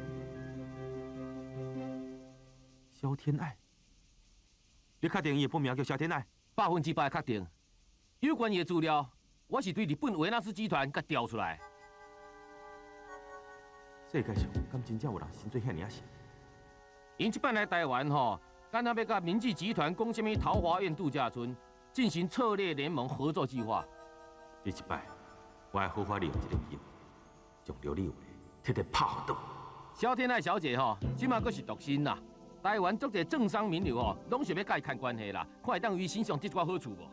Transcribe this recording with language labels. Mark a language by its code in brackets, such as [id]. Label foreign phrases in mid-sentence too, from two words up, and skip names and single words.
[nan] 萧天爱，你确定伊的本名叫萧天爱 100%确定。有关伊的资料，我是对日本维纳斯集团甲调出来。世界上敢真正有人心做遐尔细？因即摆来台湾吼，敢若要甲明记集团讲什么桃花苑度假村？进行策略联盟合作计划。你一摆，我要好好利用这个机会，将刘立伟彻底拍倒。萧天爱小姐吼，即马阁是独身啦。台湾足侪政商名流吼，拢想要甲伊牵关系啦，看会当为身上得寡好处无？